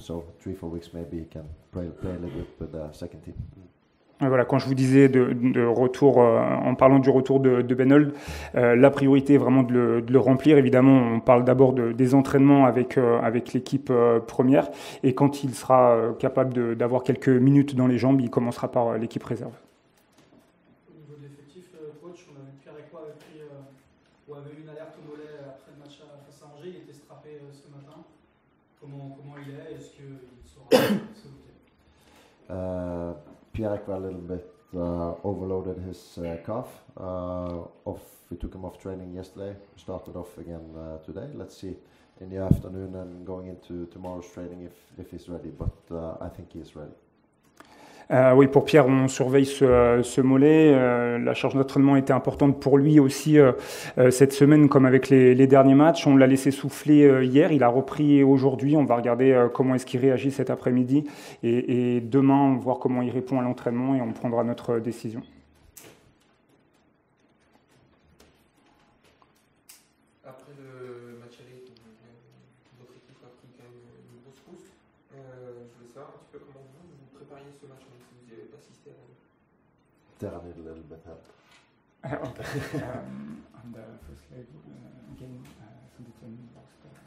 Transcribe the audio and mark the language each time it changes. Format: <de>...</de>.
<en>So 3-4 weeks maybe you can play a little bit with the second team.</en> <fr>Voilà, quand je vous disais de retour, en parlant du retour de Benold, la priorité est vraiment de le remplir. Évidemment, on parle d'abord des entraînements avec l'équipe première, et quand il sera capable d'avoir quelques minutes dans les jambes, il commencera par l'équipe réserve. Au niveau de l'effectif, coach, on a vu que Pierre Ekwa avait eu une alerte au mollet après le match face à Angers. Il était strappé ce matin. Comment il est? Est-ce qu'il sera ce week-end?</fr> <en>Pierre Ekwa a little bit overloaded his calf. We took him off training yesterday, started off again today. Let's see in the afternoon and going into tomorrow's training if he's ready, but I think he is ready.</en> <fr>Oui, pour Pierre, on surveille ce mollet. La charge d'entraînement était importante pour lui aussi cette semaine, comme avec les derniers matchs. On l'a laissé souffler hier, il a repris aujourd'hui. On va regarder comment est-ce qu'il réagit cet après-midi. Et demain, on va voir comment il répond à l'entraînement et on prendra notre décision. Après le match aller, votre équipe a pris quand même une grosse pousse. Je voulais savoir un petit peu comment vous prépariez ce match, même si vous n'y avez pas assisté à</fr> <en>Terra need a little bit help. On the first leg game, so the team lost</en>